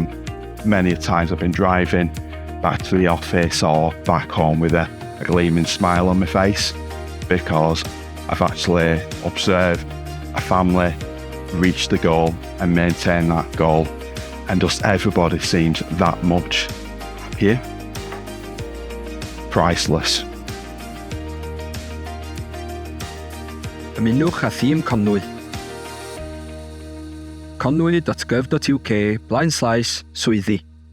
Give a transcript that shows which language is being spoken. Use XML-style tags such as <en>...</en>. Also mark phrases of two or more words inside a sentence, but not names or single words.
<en>Many times I've been driving back to the office or back home with a gleaming smile on my face, because I've actually observed a family reach the goal and maintain that goal, and just everybody seems that much happier. Priceless.</en> <cy>Ymunwch â thîm Conwy. conwy.gov.uk/swyddi</cy>